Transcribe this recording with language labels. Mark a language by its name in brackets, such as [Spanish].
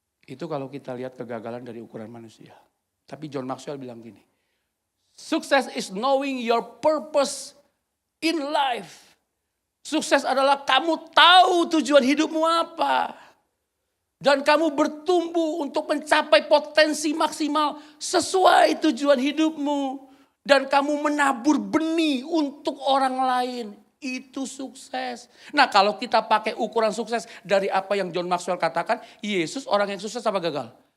[Indonesian] Itu kalau kita lihat kegagalan dari ukuran manusia. Tapi John Maxwell bilang gini. [English] Success is knowing your purpose in life. [Indonesian] Sukses adalah kamu tahu tujuan hidupmu apa. Dan kamu bertumbuh untuk mencapai potensi maksimal sesuai tujuan hidupmu. Dan kamu menabur benih untuk orang lain. Itu sukses. Nah, kalau kita pakai ukuran sukses dari apa yang John Maxwell katakan, Yesus orang yang sukses apa gagal?